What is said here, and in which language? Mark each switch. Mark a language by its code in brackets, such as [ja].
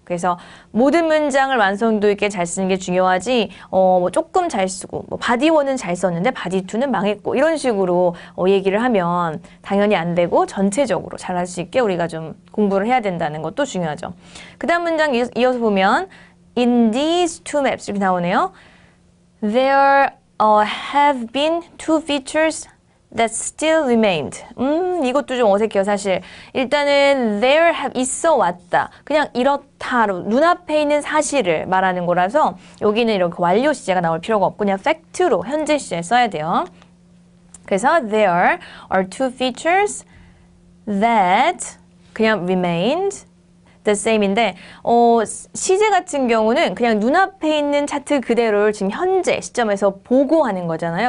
[ko] 그래서 모든 문장을 완성도 있게 잘 쓰는 게 중요하지 뭐 조금 잘 쓰고 뭐 바디 1은 잘 썼는데 바디 2는 망했고 이런 식으로 얘기를 하면 당연히 안 되고 전체적으로 잘할 수 있게 우리가 좀 공부를 해야 된다는 것도 중요하죠. 그 다음 문장 이어서 보면 [en] In these two maps [ko] 이렇게 나오네요. [en] There have been two features that still remained. [ko] 이것도 좀 어색해요, 사실. 일단은 [en] there have [ko] 있어 왔다. 그냥 이렇다로 눈앞에 있는 사실을 말하는 거라서 여기는 이렇게 완료 시제가 나올 필요가 없고 그냥 fact로 현재 시제 써야 돼요. 그래서 [en] there are two features that [ko] 그냥 [en] remained the same [ko] 인데 시제 같은 경우는 그냥 눈앞에 있는 차트 그대로를 지금 현재 시점에서 보고하는 거잖아요.